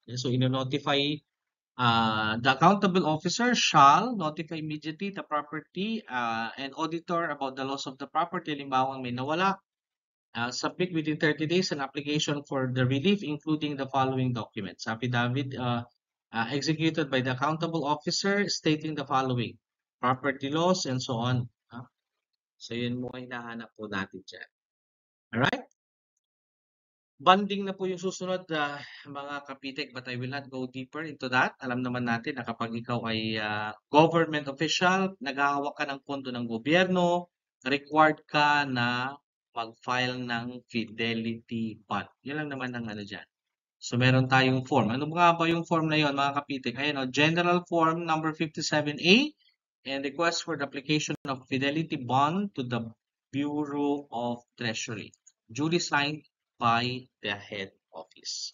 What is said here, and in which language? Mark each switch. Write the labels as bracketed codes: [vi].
[en] So, ino-notify the accountable officer shall notify immediately the property and auditor about the loss of the property. Halimbawa, may nawala, submit within 30 days an application for the relief, including the following documents. Affidavit executed by the accountable officer stating the following: property loss and so on. [tl] So, yun mo ay hinahanap po natin dyan. [en] Alright? Bonding na po yung susunod, mga kapitek, but I will not go deeper into that. [tl] Alam naman natin na kapag ikaw ay government official, naghahawak ka ng pondo ng gobyerno, required ka na mag-file ng fidelity bond. Yun lang naman ang ano dyan. So, meron tayong form. Ano nga ba yung form na yun, mga kapitek? [en] Ayan, General Form number 57A and request for the application of fidelity bond to the Bureau of Treasury. Duly signed by the head office.